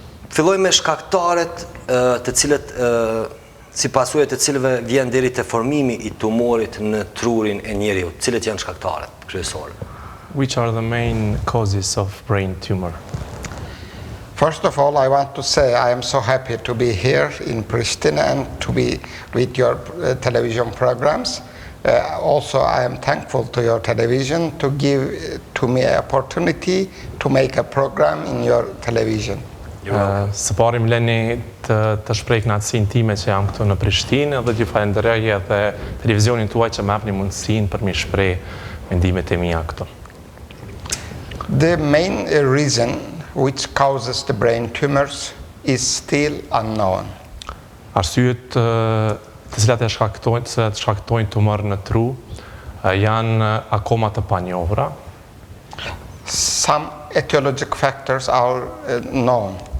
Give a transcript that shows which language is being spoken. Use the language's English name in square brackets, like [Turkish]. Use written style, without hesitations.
[Albanian] Filloj me shkaktaret të cilët si pasojë të cilëve vjen deri te formimi I tumorit në trurin e njeriut. Cilët janë shkaktaret kryesore? [English] Which are the main causes of brain tumor? First of all, I want to say I am so happy to be here in Pristina and to be with your television programs. Also, I am thankful to your television to give to me an opportunity to make a program in your television. [Albanian] Së pari më leni të shpreh kënaqësinë time që jam këtu në Prishtinë dhe t'ju falenderoj edhe televizionin tuaj që më japni mundësinë për mi shpreh mendimet e mia këtu. [English] The main reason which causes the brain tumors is still unknown. [Albanian] Arsyet të cilat shkaktojnë tumor në tru janë akoma të panjohura. [English] Some etiologic factors are known.